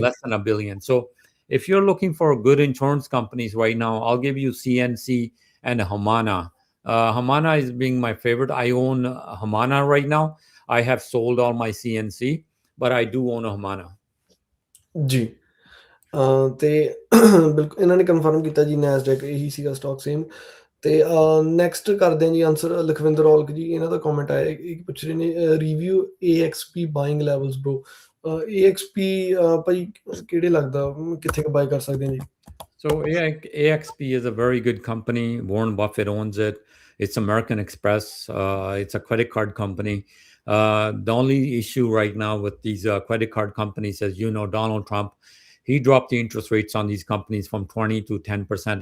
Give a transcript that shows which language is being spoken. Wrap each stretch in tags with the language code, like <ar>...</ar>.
<en>less than $1 billion. So if you're looking for good insurance companies right now, I'll give you CNC and Humana. Humana is being my favorite. I own Humana right now. I have sold all my CNC, but I do own a Humana.</en> <pa>ਜੀ। ਤੇ ਬਿਲਕੁਲ ਇਹਨਾਂ ਨੇ confirm ਕੀਤਾ ਜੀ Nasdaq ਇਹੀ ਸੀਗਾ stock same. ਤੇ ਨੈਕਸਟ ਕਰਦੇ ਹਾਂ ਜੀ ਆਨਸਰ ਲਖਵਿੰਦਰ ਔਲਖ ਜੀ, ਇਹਨਾਂ ਦਾ ਕਮੈਂਟ ਆਇਆ, ਇਹ ਪੁੱਛ ਰਹੇ ਨੇ</pa> <en>Review AXP buying levels bro.</en> <pa>AXP ਭਾਜੀ ਕਿਹੜੇ ਲੱਗਦਾ, ਕਿੱਥੇ ਬਾਏ ਕਰ ਸਕਦੇ ਹਾਂ ਜੀ?</pa> <en>So AXP is a very good company. Warren Buffett owns it. It's American Express. It's a credit card company. The only issue right now with these credit card companies, as you know, Donald Trump, he dropped the interest rates on these companies from 20 to 10%.</en>